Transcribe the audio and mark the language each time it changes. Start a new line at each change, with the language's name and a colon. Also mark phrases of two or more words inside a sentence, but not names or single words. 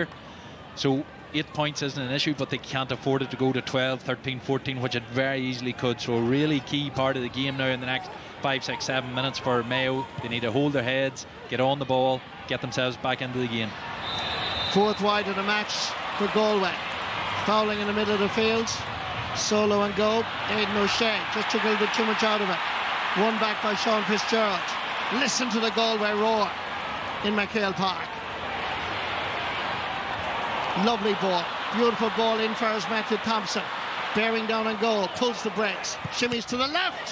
English: So 8 points isn't an issue, but they can't afford it to go to 12, 13, 14, which it very easily could. So a really key part of the game now in the next 5, 6, 7 minutes for Mayo. They need to hold their heads, get on the ball, get themselves back into the game. 4th wide of the match for Galway. Fouling in the middle of the field. Solo and go. Aidan O'Shea just took a little bit too much out of it. Won back by Sean Fitzgerald. Listen to the Galway roar in McHale Park. Lovely ball. Beautiful ball in for us, Matthew Thompson. Bearing down on goal, pulls the brakes, shimmies to the left.